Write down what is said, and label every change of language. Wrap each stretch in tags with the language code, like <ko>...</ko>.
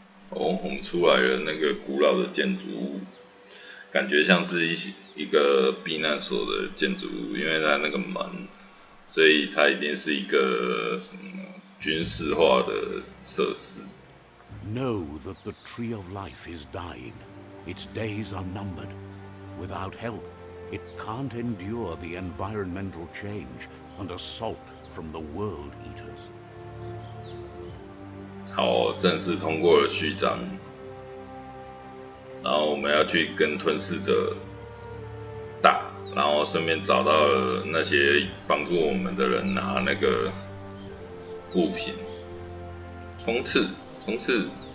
<zh>哦，我们出来了那个古老的建筑物，感觉像是一个避难所的建筑物，因为它那个门，所以它一定是一个什么军事化的设施。</zh> <en>Know that the tree of life is dying. Its days are numbered. Without help, it can't endure the environmental change and assault from the world eaters.</en> <zh>好，正式通过了序章，然后我们要去跟吞噬者打，然后顺便找到了那些帮助我们的人拿那个物品，冲刺，冲刺。</zh>